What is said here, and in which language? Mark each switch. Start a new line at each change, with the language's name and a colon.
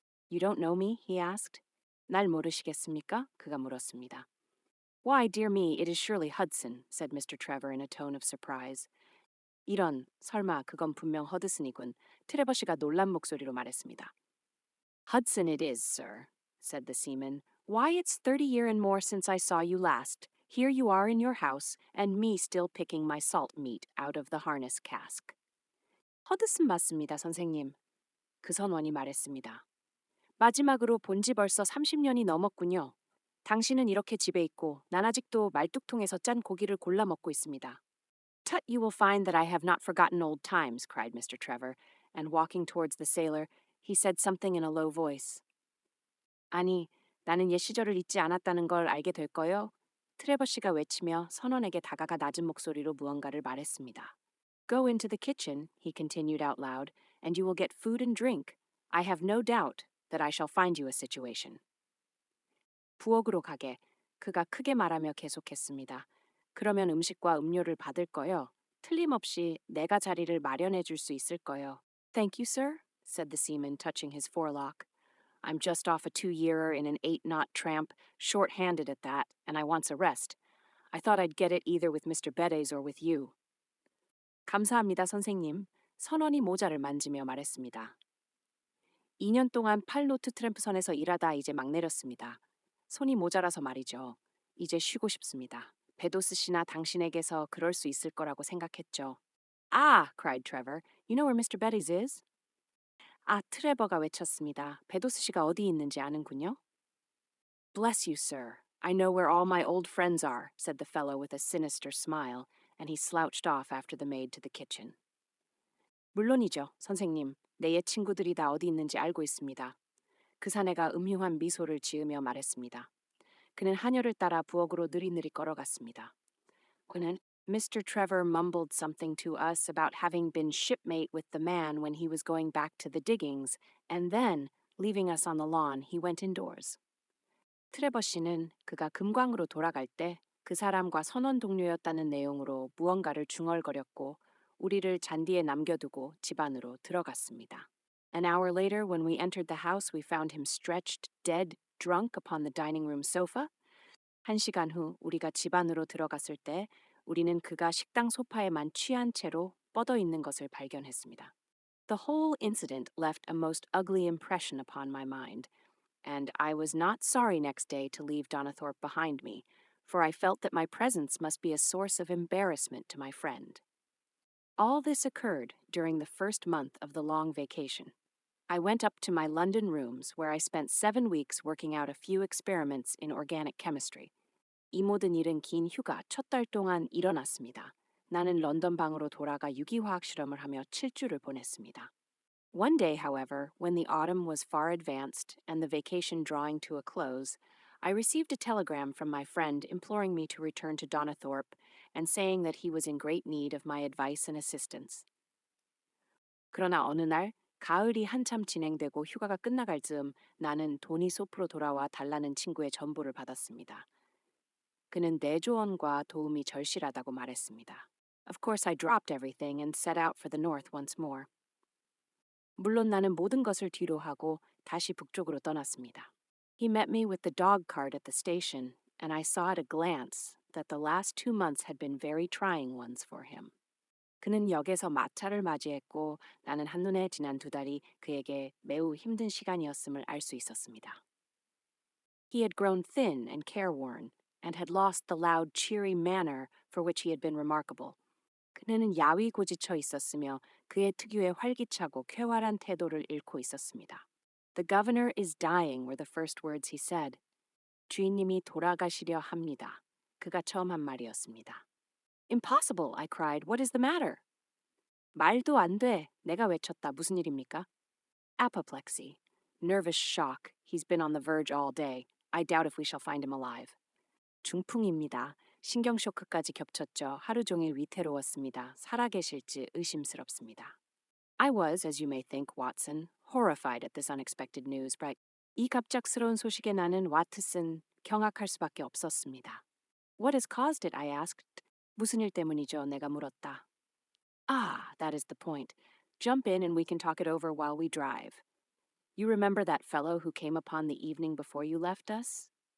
English: You don't know me? he asked.
Korean: 날 모르시겠습니까? 그가 물었습니다.
English: Why, dear me, it is surely Hudson, said Mr. Trevor in a tone of surprise.
Korean: 이런, 설마 그건 분명 허드슨이군. 트레버 씨가 놀란 목소리로 말했습니다.
English: Hudson it is, sir, said the seaman. Why, it's 30 year and more since I saw you last. Here you are in your house, and me still picking my salt meat out of the harness cask.
Korean: 허드슨 맞습니다, 선생님. 그 선원이 말했습니다. 마지막으로 본 지 벌써 30년이 넘었군요. 당신은 이렇게 집에 있고 난 아직도 말뚝통에서 짠 고기를 골라 먹고 있습니다.
English: Tut, you will find that I have not forgotten old times, cried Mr. Trevor, and walking towards the sailor, he said something in a low voice.
Korean: 아니, 나는 옛 시절을 잊지 않았다는 걸 알게 될 거요. 트레버 씨가 외치며 선원에게 다가가 낮은 목소리로 무언가를 말했습니다.
English: Go into the kitchen, he continued out loud, and you will get food and drink. I have no doubt that I shall find you a situation.
Korean: 부엌으로 가게. 그가 크게 말하며 계속했습니다. 그러면 음식과 음료를 받을 거요. 틀림없이 내가 자리를 마련해 줄 수 있을 거요.
English: Thank you, sir, said the seaman, touching his forelock. I'm just off a 2-yearer in an 8-knot tramp, short-handed at that, and I wants a rest. I thought I'd get it either with Mr. Bedes or with you.
Korean: 감사합니다, 선생님. 선원이 모자를 만지며 말했습니다. 2년 동안 8노트 트램프선에서 일하다 이제 막 내렸습니다. 손이 모자라서 말이죠. 이제 쉬고 싶습니다. 베도스 씨나 당신에게서 그럴 수 있을 거라고 생각했죠.
English: Ah, cried Trevor. You know where Mr. Bedes is?
Korean: 아, 트레버가 외쳤습니다. 베도스 씨가 어디 있는지 아는군요.
English: Bless you, sir. I know where all my old friends are, said the fellow with a sinister smile, and he slouched off after the maid to the kitchen.
Korean: 물론이죠, 선생님. 내 옛 친구들이 다 어디 있는지 알고 있습니다. 그 사내가 음흉한 미소를 지으며 말했습니다. 그는 하녀를 따라 부엌으로 느릿느릿 걸어갔습니다. 그는 Mr.
English: Trevor mumbled something to us about having been shipmate with the man when he was going back to the diggings, and then, leaving us on the lawn, he went indoors.
Korean: 트레버 씨는 그가 금광으로 돌아갈 때 그 사람과 선원 동료였다는 내용으로 무언가를 중얼거렸고 우리를 잔디에 남겨두고 집 안으로 들어갔습니다.
English: An hour later, when we entered the house, we found him stretched, dead, drunk upon the dining room sofa.
Korean: 1시간 후 우리가 집 안으로 들어갔을 때 우리는 그가 식당 소파에만 취한 채로 뻗어 있는 것을 발견했습니다.
English: The whole incident left a most ugly impression upon my mind, and I was not sorry next day to leave Donathorpe behind me, for I felt that my presence must be a source of embarrassment to my friend. All this occurred during the first month of the long vacation. I went up to my London rooms, where I spent 7 weeks working out a few experiments in organic chemistry.
Korean: 이 모든 일은 긴 휴가 첫 달 동안 일어났습니다. 나는 런던 방으로 돌아가 유기화학 실험을 하며 7주를 보냈습니다.
English: One day, however, when the autumn was far advanced and the vacation drawing to a close, I received a telegram from my friend imploring me to return to Donathorpe and saying that he was in great need of my advice and assistance.
Korean: 그러나 어느 날 가을이 한참 진행되고 휴가가 끝나갈 즈음 나는 도니소프로 돌아와 달라는 친구의 전보를 받았습니다. 그는 내 조언과 도움이 절실하다고 말했습니다.
English: Of course, I dropped everything and set out for the north once more.
Korean: 물론 나는 모든 것을 뒤로 하고 다시 북쪽으로 떠났습니다.
English: He met me with the dog cart at the station, and I saw at a glance that the last 2 months had been very trying ones for him.
Korean: 그는 역에서 마차를 맞이했고 나는 한눈에 지난 2달이 그에게 매우 힘든 시간이었음을 알 수 있었습니다.
English: He had grown thin and careworn, and had lost the loud, cheery manner for which he had been remarkable.
Korean: 그는 야위 고지쳐 있었으며 그의 특유의 활기차고 쾌활한 태도를 잃고 있었습니다.
English: The governor is dying were the first words he said.
Korean: 주인님이 돌아가시려 합니다. 그가 처음 한 말이었습니다.
English: Impossible, I cried. What is the matter?
Korean: 말도 안 돼. 내가 외쳤다. 무슨 일입니까?
English: Apoplexy. Nervous shock. He's been on the verge all day. I doubt if we shall find him alive.
Korean: 중풍입니다. 신경 쇼크까지 겹쳤죠. 하루 종일 위태로웠습니다. 살아계실지 의심스럽습니다.
English: I was, as you may think, Watson, horrified at this unexpected news, but
Korean: 이 갑작스러운 소식에 나는 와트슨 경악할 수밖에 없었습니다.
English: What has caused it? I asked.
Korean: 무슨 일 때문이죠? 내가 물었다.
English: Ah, that is the point. Jump in and we can talk it over while we drive. You remember that fellow who came upon the evening before you left us?